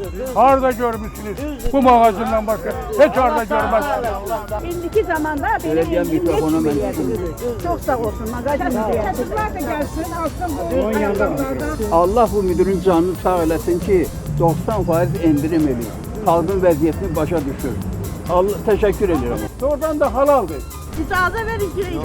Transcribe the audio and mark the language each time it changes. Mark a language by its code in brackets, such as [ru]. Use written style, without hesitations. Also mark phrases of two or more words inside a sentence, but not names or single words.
[az] Harda görmüşsünüz bu mağazından başka. [tr] Hiç harda görmezsiniz. Şimdiki zamanda benim indirim yetmiyor. Çok sağ olsun magazin diye. Çocuklar da gelsin alsın bu ayakkabılardan. [az] Allah bu müdürün canını sağ eləsin ki 90% indirim eləyir. Xalqın vəziyyətini başa düşür. Allah təşəkkür edirəm. Oradan da halaldır. İcazə verin ki.